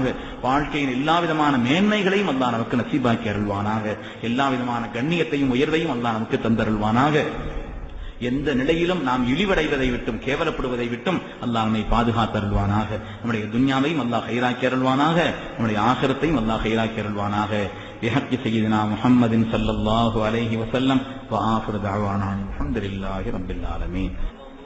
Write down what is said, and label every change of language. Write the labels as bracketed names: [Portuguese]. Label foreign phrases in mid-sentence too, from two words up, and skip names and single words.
[Tamil] வாழ்க்கையின் எல்லா விதமான மேன்மைகளையும் அல்லாஹ் நமக்கு நசீபாக்கி அருள்வானாக. எல்லா விதமான கண்ணியத்தையும் உயர்வையும் அல்லாஹ் நமக்கு தந்தருள்வானாக. எந்த நிலையிலும் நாம் இழிவடைவதை விட்டும் கேவலப்படுவதை விட்டும் அல்லாஹ் நம்மை பாதுகாத்தருள்வானாக. நம்முடைய துன்யாவையும் அல்லாஹ் கைராக்கி அருள்வானாக. நம்முடைய ஆகிரத்தையும் அல்லாஹ் கைராக்கி அருள்வானாக. [Arabic] بحق سيدنا محمد صلى الله عليه وسلم وآخر دعوانا الحمد لله رب العالمين.